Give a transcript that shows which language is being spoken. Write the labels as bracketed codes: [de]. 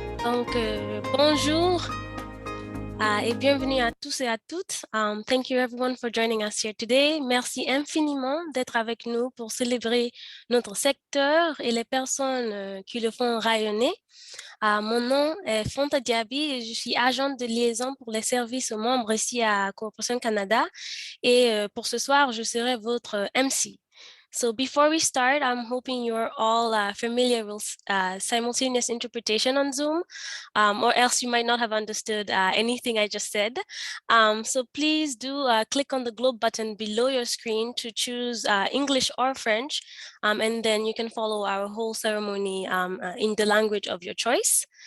[fr] Bonjour et bienvenue à tous et à toutes. [en] Thank you everyone for joining us here today. [fr] Merci infiniment d'être avec nous pour célébrer notre secteur et les personnes qui le font rayonner. Mon nom est Fonta Diaby et je suis agente de liaison pour les services aux membres ici à Coopération Canada. Et pour ce soir, je serai votre MC. [en] So before we start, I'm hoping you're all familiar with simultaneous interpretation on Zoom, or else you might not have understood anything I just said. So please do click on the globe button below your screen to choose English or French, and then you can follow our whole ceremony in the language of your choice.